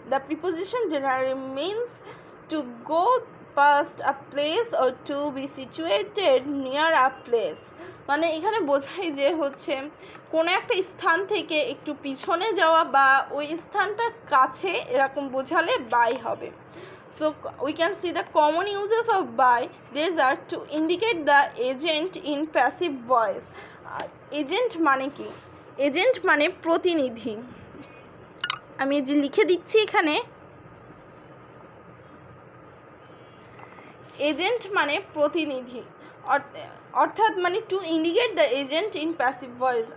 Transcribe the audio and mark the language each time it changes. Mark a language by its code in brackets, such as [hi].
[en] the preposition generally means to go past a place [bn] or two B situated near a place, মানে এখানে বোঝায় যে হচ্ছে কোনো একটা স্থান থেকে একটু পিছনে যাওয়া বা ওই স্থানটার কাছে, এরকম বোঝালে বাই হবে. [en] So we can see the common uses of by. These are to indicate the agent in passive voice. [bn] Agent মানে কি? Agent মানে প্রতিনিধি. আমি যে লিখে দিচ্ছি এখানে, এজেন্ট মানে প্রতিনিধি, অর্থাৎ মানে [en] To indicate the agent in passive voice.